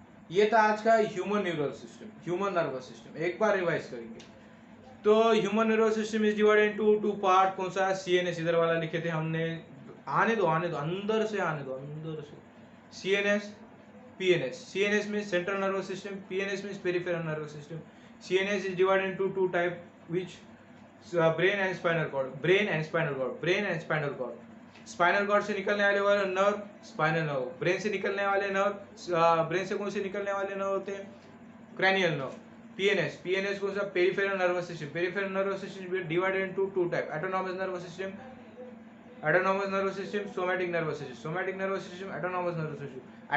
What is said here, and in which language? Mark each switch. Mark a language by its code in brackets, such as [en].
[hi] ये था आज का [en] Human neural system, human nervous system. [hi] एक बार रिवाइज करेंगे तो [en] Human neural system is divided into two part. [hi] कौन सा? सीएनएस इधर वाला लिखे थे हमने, आने दो अंदर से आने दो, अंदर से। [en] CNS, PNS. CNS means central nervous system, PNS means peripheral nervous system. CNS is divided into two type, which brain and spinal cord, brain and spinal cord, brain and spinal cord. [hi] Spinal cord से निकलने वाले nerve spinal nerve, brain से निकलने वाले nerve, brain से कौन से निकलने वाले नर्व होते हैं, क्रैनियल नर्व। [en] PNS, PNS [hi] कौन सा, [en] Peripheral nervous system, peripheral nervous system divided into two type, autonomous nervous system, autonomous nervous system, somatic nervous system, somatic nervous system, autonomous nervous system.